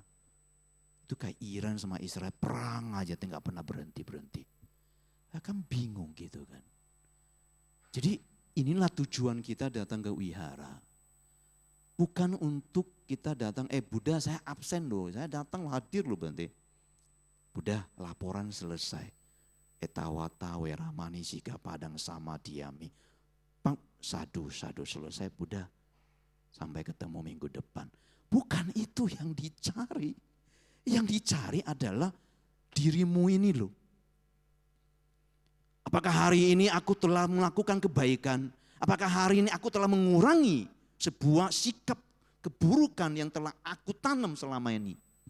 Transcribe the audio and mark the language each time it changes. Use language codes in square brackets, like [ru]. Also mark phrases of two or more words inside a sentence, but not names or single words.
[id] Itu kayak Iran sama Israel, perang aja nggak pernah berhenti-berhenti. Ya kan bingung gitu kan. Jadi inilah tujuan kita datang ke wihara. Bukan untuk kita datang, Buddha saya absen loh, saya datang hadir loh berarti. Buddha laporan selesai. [pi] Etawata weramani sika padang sama diami. [id] Bang, sadu selesai Buddha. Sampai ketemu minggu depan. Bukan itu yang dicari. Yang dicari adalah dirimu ini loh. Apakah hari ini aku telah melakukan kebaikan? Apakah hari ini aku telah mengurangi sebuah sikap keburukan yang telah aku tanam selama ini?